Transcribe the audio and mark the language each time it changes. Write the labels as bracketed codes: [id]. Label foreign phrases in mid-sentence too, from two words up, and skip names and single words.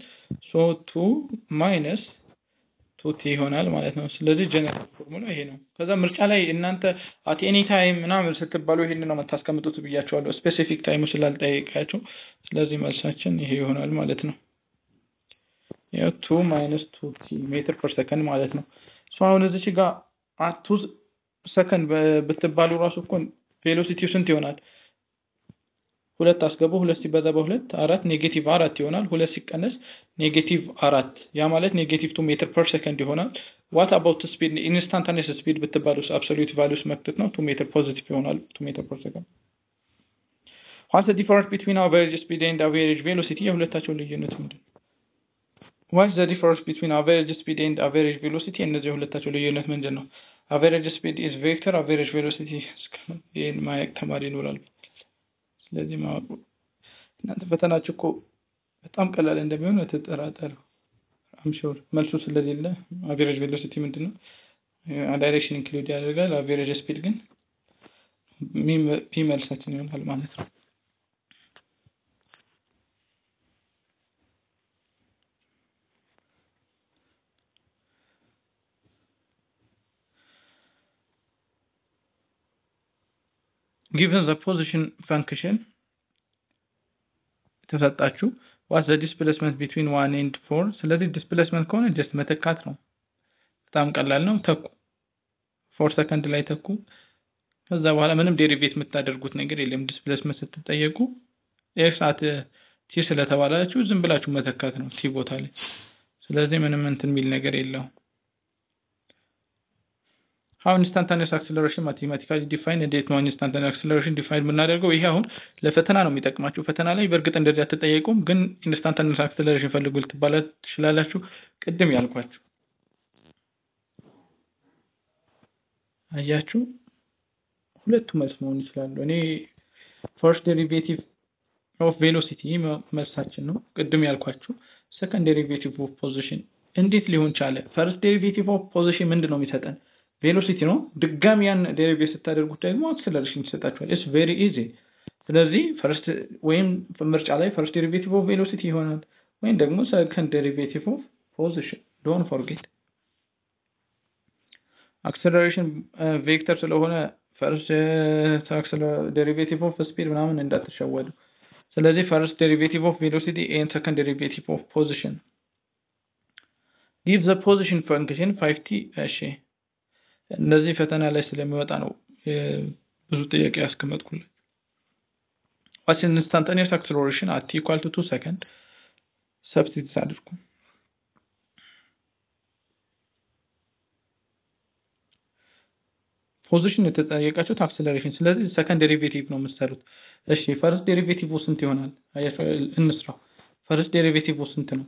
[am] ሶ 2 ማይነስ 2t ይሆናል ማለት ነው። ስለዚህ [en] general formula [am] ይሄ ነው። ከዛ ምርጫ ላይ እናንተ [en] at any time [am] ምናምን ስትባሉ ይሄን ነው የምታስቀምጡት ብያቸዋለሁ ስፔሲፊክ ታይሙ ስላልጠየቃችሁ። ስለዚህ መልሳችን ይሄ ይሆናል ማለት ነው። ያው 2 - 2t [en] meter per second [am] ማለት ነው። ሶ አሁን እዚህ ጋር 2 ሰከንድ ብትባሉ ራሱ እኮ ቬሎሲቲው ስንት ይሆናል? 2 አስገቡ 2 ሲባዛ በ2 4 ኔጌቲቭ 4 ይሆናል። 2 ሲቀነስ ኔጌቲቭ 4 ያ ማለት ኔጌቲቭ 2 [en] meter per second [am] ይሆናል። [en] what about speed instantaneous speed [am] ብትባሉስ [en] absolute values [am] መክተት ነው 2 ሜትር ፖዚቲቭ ይሆናል 2 [en] meter per second። what's the difference between average speed and average velocity? [am] የሁለታቸው ልዩነት ምንድነው? [en] what's the difference between average speed and average velocity? [am] እነዚህ የሁለታቸው ልዩነት ምንድነው? [en] average speed is vector, average velocity [am] ይሄን ማየት ተማሪ ይኖራል። ስለዚህ ማወቅ እናንተ ፈተናችሁ እኮ በጣም ቀላል እንደሚሆን ተጠራጠሩ። [en] I'm sure [am] መልሱ ስለሌለ [en] average velocity [am] ምንድነው? [en] direction include [am] ያደርጋል። [en] average speed [am] ግን መልሳችን ይሆናል ማለት ነው። [en] given the position function [am] ተሰጣችሁ [en] what's the displacement between 1 and 4? [am] ስለዚህ ዲስፕሌስመንት ከሆነ ጀስት መተካት ነው። በጣም ቀላል ነው። ተኩ 4 ሰከንድ ላይ ተኩ። ከዛ በኋላ ምንም ዴሪቬት የምታደርጉት ነገር የለም። ዲስፕሌስመንት ስትጠየቁ [en] x at t [am] ስለተባላችሁ ዝም ብላችሁ መተካት ነው ቲ ቦታ ላይ። ስለዚህ ምንም እንትን የሚል ነገር የለውም። [en] how instantaneous acceleration mathematically defined [am] እንዴት ነው [en] instantaneous acceleration define [am] የምናደርገው? ይሄ አሁን ለፈተና ነው የሚጠቅማችሁ። ፈተና ላይ በእርግጥ እንደዚህ አትጠየቁም፣ ግን [en] instantaneous acceleration [am] ፈልጉ ልትባሉ ትችላላችሁ። ቅድም ያልኳችሁ አያችሁ ሁለቱ መልስ መሆን ይችላሉ። እኔ [en] first derivative of velocity [am] መልሳችን ነው ቅድም ያልኳችሁ። [en] second derivative of position [am] እንዴት ሊሆን ቻለ? [en] first derivative of position [am] ምንድነው የሚሰጠን? ቬሎሲቲ ነው። ድጋሚ ያን ዴሪቬት ስታደርጉት ደግሞ አክሰለሬሽን ይሰጣችኋል። [en] it's very easy። [am] ስለዚህ ፈርስት ወይም ምርጫ ላይ [en] first derivative of velocity [am] ይሆናል ወይም ደግሞ [en] second derivative of position። don't forget acceleration vector [am] ስለሆነ [en] first derivative of speed [am] ምናምን እንዳትሸወዱ። ስለዚህ [en] first derivative of velocity and second derivative of position give the position function 5t [am] እሺ እነዚህ ፈተና ላይ ስለሚወጣ ነው ብዙ ጥያቄ ያስቀመጥኩልኝ። [en] what's instantaneous acceleration at t equal to 2 seconds substitute [am] አድርጉ። ፖዚሽን የተጠየቃችሁት አክሰለሬሽን ስለዚህ [en] second derivative [am] ነው የምትሰሩት። እሺ [en] first derivative [am] ስንት ይሆናል? አያችሁ እንስራው። [en] first derivative [am] ስንት ነው?